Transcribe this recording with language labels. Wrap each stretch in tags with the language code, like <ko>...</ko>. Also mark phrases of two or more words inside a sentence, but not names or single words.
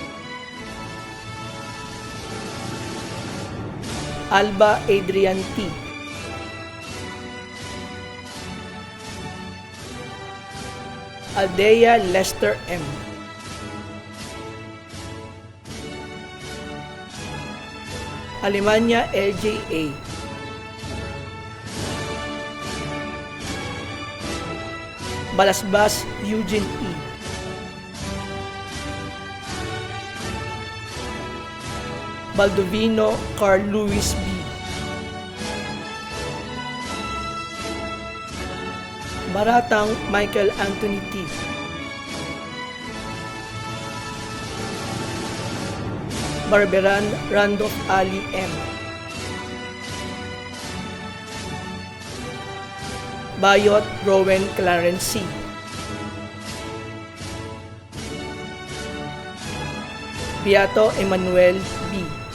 <tl>Alba Adrian T, Aldea Lester M, Alemania LJA, Balasbas Eugene E, Baldovino Carl Louis B, Baratang Michael Anthony T, Barberan Randolph Ali M, Bayot Rowan Clarence C, Beato Emmanuel B,</tl>